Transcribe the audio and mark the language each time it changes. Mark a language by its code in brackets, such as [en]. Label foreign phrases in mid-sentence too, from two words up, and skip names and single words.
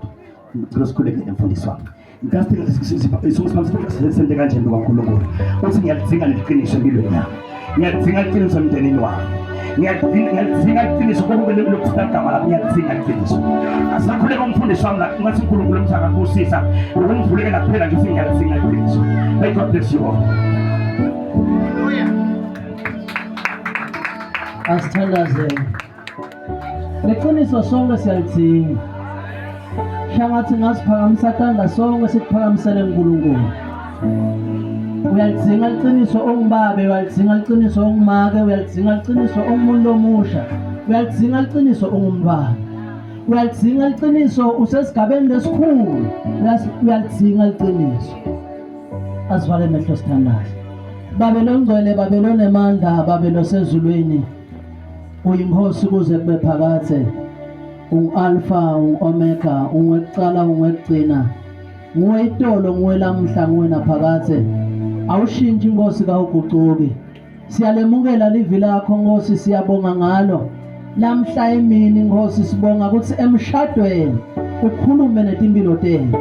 [ss] Ngicela sikhuleke emfundisi wami. Ngikasithe kanje ngokaNkulunkulu uthi ngiyalidzinga leqiniso empilweni yami, ngiyalidzinga iqiniso emndenini wami, ngiyalidzinga iqiniso konke lokugama lapho, ngiyalidzinga iqiniso. Asakhuleka umfundisi wami la ngathi uNkulunkulu umthaka kusisa ukungivulekela kuphela nje uthi ngiyalidzinga iqiniso. [en] May God bless you all. [ss] Asithandaze leqiniso sonke siyalidzinga. Shangathi ngasiphakamisa tanda sonke sikuphakamisele uNkulunkulu. Uyalidzinga iqiniso ongibabe, uyalidzinga iqiniso ongimake, uyalidzinga iqiniso ongumuntu omusha, uyalidzinga iqiniso ongumntwana. uyalidzinga iqiniso, usesigabeni lesikhulu, uyalidzinga iqiniso. Asivale amehlo sithandaze. Babelo ngcwele, babelo nemandla, babelo sezulwini, uyinkosi kuze kube phakathe, ungu-alpha, ungu-omega, ungwekucala, ungwekugcina, nguwe itolo, nguwe lamhla, nguwe naphakathe, awushintshi inkosi kawugucuki. Siyalemukela livi lakho Nkosi, siyabonga ngalo lamhla emini Nkosi, sibonga ukuthi emshadweni ukhulume netimpilo tethu.